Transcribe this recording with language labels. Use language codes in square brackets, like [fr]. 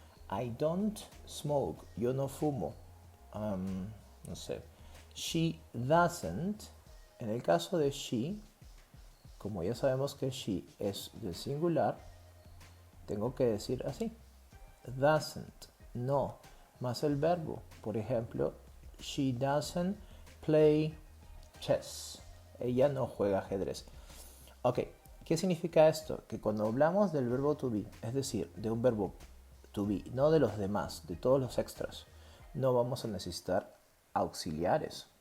[en] I don't smoke, [es] yo no fumo. No sé. [en] She doesn't. [es] En el caso de she, como ya sabemos que she es del singular, tengo que decir así. Doesn't, no, más el verbo. Por ejemplo, [en] she doesn't play chess. [es] Ella no juega ajedrez. Ok, ¿qué significa esto? Que cuando hablamos del verbo to be, es decir, de un verbo to be, no de los demás, de todos los extras, no vamos a necesitar auxiliares.